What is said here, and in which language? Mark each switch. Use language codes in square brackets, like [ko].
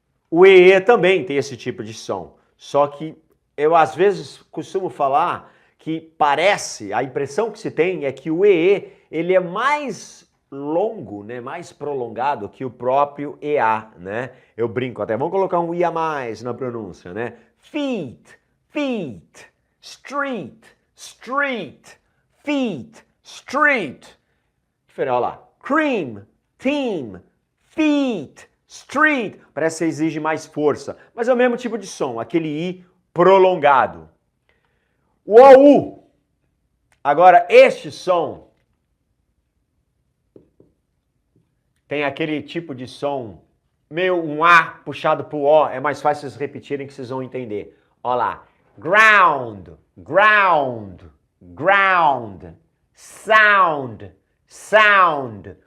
[pt] O EE também tem esse tipo de som. Só que eu às vezes costumo falar que parece, a impressão que se tem é que o EE, ele é mais longo, né, mais prolongado que o próprio EA, né? Eu brinco até, vamos colocar um IA mais na pronúncia, né? [en] Feet, feet, street, street, feet, street. [pt] Diferente, olha lá. [en] Cream, team, feet, street. [pt] Parece que exige mais força, mas é o mesmo tipo de som, aquele I prolongado. O OU. Agora, este som tem aquele tipo de som, meio um A puxado pro O, é mais fácil vocês repetirem que vocês vão entender. Olha lá. [en] Ground, ground, ground, sound, sound.